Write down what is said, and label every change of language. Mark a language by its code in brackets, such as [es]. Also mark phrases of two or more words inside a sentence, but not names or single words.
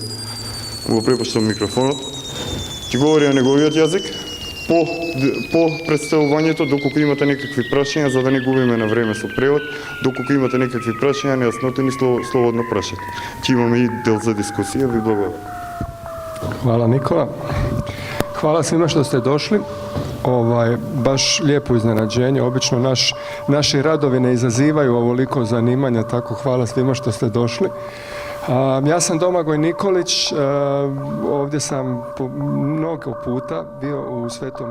[mk] Го препуштам микрофонот. Ќе говори на неговиот јазик по представувањето, доколку имате некакви прашања, за да не губиме на време со превод, доколку имате некакви прашања, нејаснотини, слободно прашате. Ќе имаме и дел за дискусија. Ви благодарам. [hr] Hvala Nikola. Hvala svima što ste došli. Baš lijepo iznenađenje. Obično naši radovi ne izazivaju ovoliko zanimanja, tako hvala svima što ste došli. Ja sam Domagoj Nikolić, ovdje sam mnogo puta bio u Svetom Nikoli.